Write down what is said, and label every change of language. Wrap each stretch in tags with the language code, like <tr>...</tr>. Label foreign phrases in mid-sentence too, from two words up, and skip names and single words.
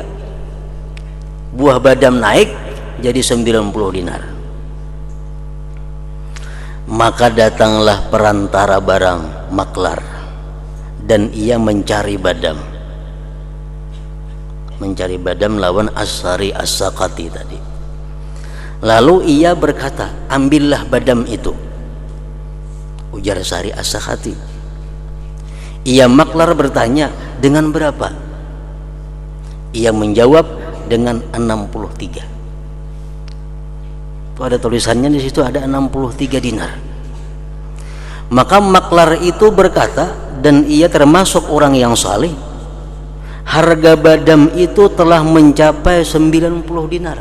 <id>Buah badam naik jadi 90 dinar. Maka datanglah perantara barang maklar dan ia mencari badam lawan As-Sari As-Sakati tadi. Lalu ia berkata, ambillah badam itu, ujar Sari As-Sakati. Ia maklar bertanya, dengan berapa? Ia menjawab, dengan 63. Itu ada tulisannya di situ, ada 63 dinar. Maka maklar itu berkata, dan ia termasuk orang yang saleh, harga badam itu telah mencapai 90 dinar.</id>